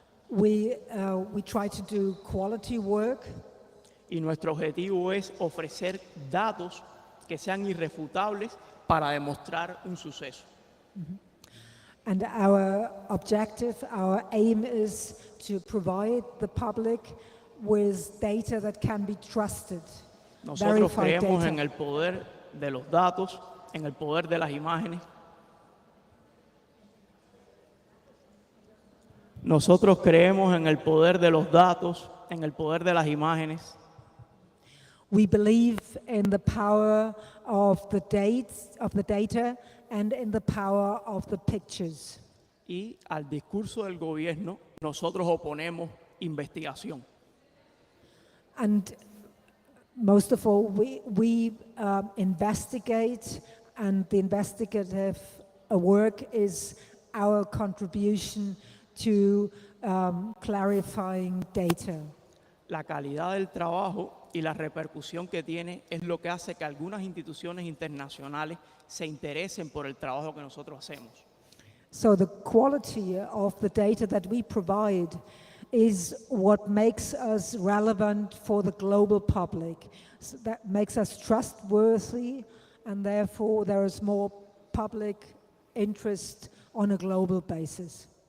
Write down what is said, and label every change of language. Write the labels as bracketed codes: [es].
[en] We try to do quality work, [es] y nuestro objetivo es ofrecer datos que sean irrefutables para demostrar un suceso. [en] and our objective, our aim is to provide the public with data that can be trusted. [es] Nosotros [en] verified [es] creemos [en] data. [es] en el poder de los datos, en el poder de las imágenes. Nosotros creemos en el poder de los datos, en el poder de las imágenes. [en] We believe in the power of the data, and in the power of the pictures. [es] Y al discurso del gobierno nosotros oponemos investigación. [en] And most of all, we investigate, and the investigative work is our contribution to clarifying data. [es] La calidad del trabajo y la repercusión que tiene es lo que hace que algunas instituciones internacionales se interesen por el trabajo que nosotros hacemos. [en] So the quality of the data that we provide is what makes us relevant for the global public. So that makes us trustworthy, and therefore there is more public interest on a global basis.